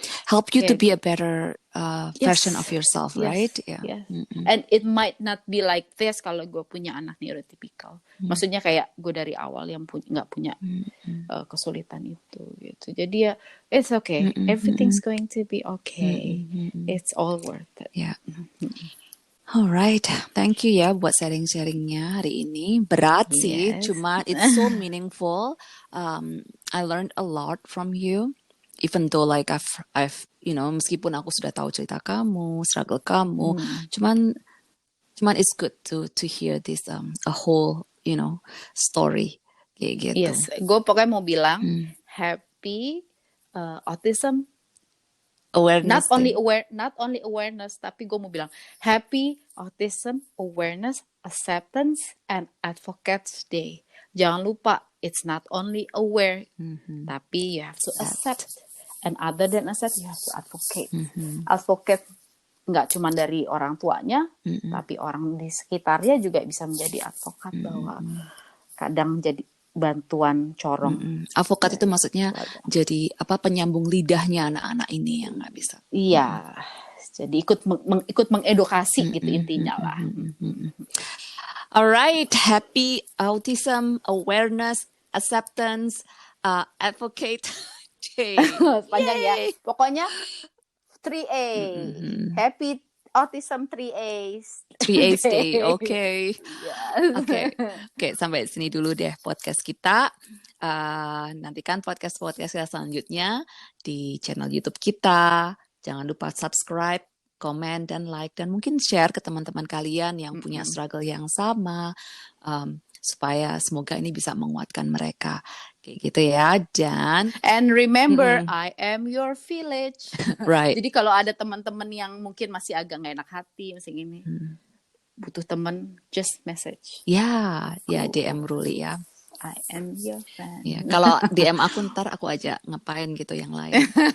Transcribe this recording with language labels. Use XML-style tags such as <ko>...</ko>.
<en>help you to be a better version of yourself, right? Yeah. And it might not be like this</en> <id>kalau gue punya anak</id> <en>neurotypical.</en> <id>Maksudnya kayak gue dari awal yang nggak punya kesulitan itu gitu. Jadi ya</id> <en>it's okay, everything's going to be okay. It's all worth it. Yeah. Alright, thank you</en> <id>ya buat sharing-sharingnya hari ini. Berat sih, cuma</id> <en>it's so meaningful. I learned a lot from you, even though like I've</en> <id>meskipun aku sudah tahu cerita kamu, struggle kamu, cuman</id> <en>it's good to hear this a whole story</en> <id>kayak gitu.</id> <en>Yes,</en> <id>gue pokoknya mau bilang</id> <en>happy autism awareness. Not only awareness,</en> <id>tapi gue mau bilang</id> <en>happy autism awareness, acceptance, and advocates day.</en> <id>Jangan lupa,</id> <en>it's not only aware,</en> <id>tapi</id> <en>you have to accept. And other than accept, you have to advocate.</en> <id>Advocate nggak cuma dari orang tuanya, tapi orang di sekitarnya juga bisa menjadi advokat bahwa kadang jadi bantuan corong. Advokat itu maksudnya jadi penyambung lidahnya anak-anak ini yang nggak bisa. Iya, jadi ikut mengedukasi gitu intinya lah.</id> <en>Alright, happy autism awareness acceptance advocate day.</en> <id>Panjang ya, pokoknya 3A,</id> <en>happy autism 3A's. 3A's day, okay.</en> <id>Oke, sampai sini dulu deh podcast kita. Nantikan podcast kita selanjutnya di channel YouTube kita. Jangan lupa subscribe, komen, dan like, dan mungkin share ke teman-teman kalian yang punya struggle yang sama, supaya semoga ini bisa menguatkan mereka. Kayak gitu ya.</id> <en>And remember, I am your village. Right.</en> <id>Jadi kalau ada teman-teman yang mungkin masih agak gak enak hati, masih ini butuh teman,</id> <en>just message.</en> <id>Ya, DM Ruli ya.</id> <en>I am your friend.</en> <id>Ya, kalau DM aku ntar aku aja ngapain gitu yang lain.</id>